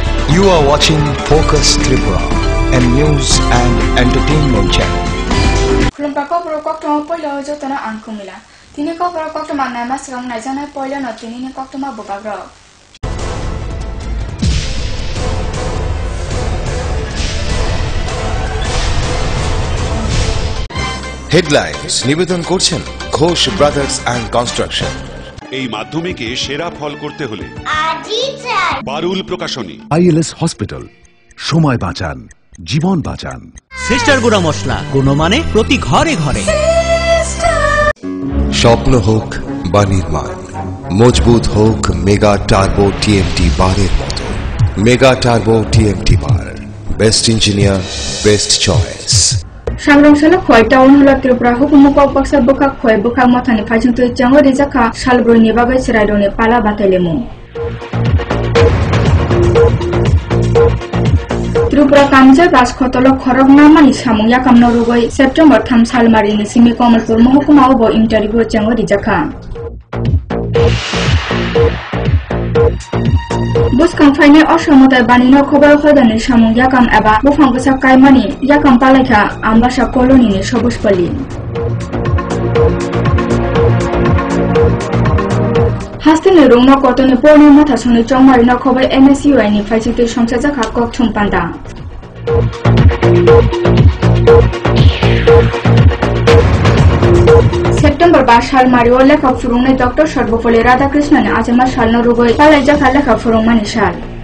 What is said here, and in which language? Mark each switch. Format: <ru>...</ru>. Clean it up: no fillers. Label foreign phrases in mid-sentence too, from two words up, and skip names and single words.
<en>You are watching Focus Tripura, a news and entertainment channel.</en> <trp>Khulumpako borokok tong poilo jotona angkumila. Tini ko borokok tong manama srong najana poilo no tini ni kok tong bobagro.</trp> <bn>Headlines নিবেদন করছেন ঘোষ ব্রাদার্স অ্যান্ড কনস্ট্রাকশন। এই মাধ্যমিকে সেরা ফল করতে হলে বারুল প্রকাশনী। ILS হসপিটাল, সময় বাঁচান, জীবন বাঁচান। সিস্টার গুঁড়া মশলা, গুণমানে প্রতি ঘরে ঘরে। স্বপ্ন হোক বা নির্মাণ, মজবুত হোক মেগা টার্বো টিএমটি বারের মতো। মেগা টার্বো টিএমটি বার,</bn> <en>best engineer, best choice.</en> <trp>Sangrongshalo khoi town hola Tripura hukumukok baksa bokak khoi bokak mothani phajungtui jango rijaka salbroi ni bagai chiraidoni pala batailemu. Tripura kamja rajkhotolo khoroknamani samung yakamno rugoi September 3 salmari ni simi Kamalpur mahukuma obo interview jango rijaka. Buskang faine অসমতায় বানিনো খবর হয়দানি সামুং ইয়াকাম এবা বুফাং বসা কাইমানি ইয়াকাম পালাইখা আমবাসা কলোনিনি সবুজপল্লী হাস্তিনি রুংনো কতনি পর্নি মাথা সনি চংমারিনো খবর NSUI ni ফাইচিতে সংসার জাখা কক ছুমপান্দা September 5 সাল মারিও লেখা ফুরুংনাই ডক্টর সর্বপল্লী রাধাকৃষ্ণন আজমা সালনো রুগই পালাই জাখা লেখা ফুরুংমানি সাল</trp>